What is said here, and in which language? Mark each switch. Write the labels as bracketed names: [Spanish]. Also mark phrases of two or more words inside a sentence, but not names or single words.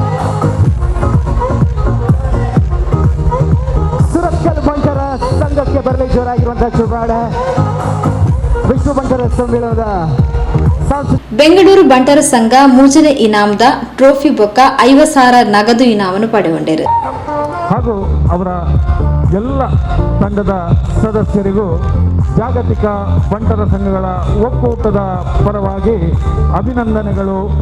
[Kannada] ಸುರತ್ಕಲ್ ಬಂಟರ ಸಂಘಕ್ಕೆ ಒಳ್ಳೆ ಜೋರಾಗಿರುವಂತಹ ಚುನಾವಣೆ ವಿಶ್ವ ಬಂಟರ ಸಮ್ಮೇಳನದ [Tulu] ಬೆಂಗಳೂರು ಬಂಟರ ಸಂಘ ಮೂಜನೆ ಇನಾಮದ ಟ್ರೋಫಿ ಬೊಕ್ಕ 50,000 ನಗದು ಇನಾಮನ್ನು ಪಡೆಗೊಂಡಿರು. [Kannada] ಹಾಗೂ ಅವರ ಎಲ್ಲ ತಂಡದ ಸದಸ್ಯರಿಗೂ ಜಾಗತಿಕ ಬಂಟರ ಸಂಘಗಳ ಒಕ್ಕೂಟದ ಪರವಾಗಿ ಅಭಿನಂದನೆಗಳು.